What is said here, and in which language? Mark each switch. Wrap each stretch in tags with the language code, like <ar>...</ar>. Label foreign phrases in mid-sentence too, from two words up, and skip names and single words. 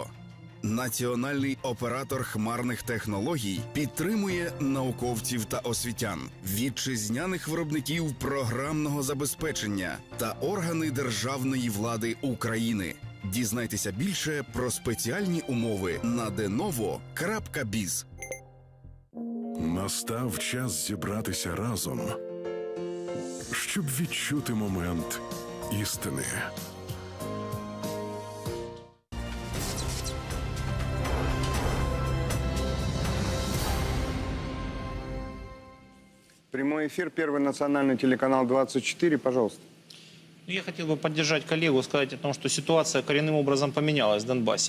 <uk>Національний оператор хмарних технологій підтримує науковців та освітян, вітчизняних виробників програмного забезпечення та органи державної влади України. Дізнайтеся більше про спеціальні умови на denovo.biz. Настав час зібратися разом, щоб відчути момент істини.</uk> <ru>Прямой эфир, Первый национальный телеканал 24, пожалуйста. Я хотел бы поддержать коллегу, сказать о том, что ситуация коренным образом поменялась в Донбассе.</ru>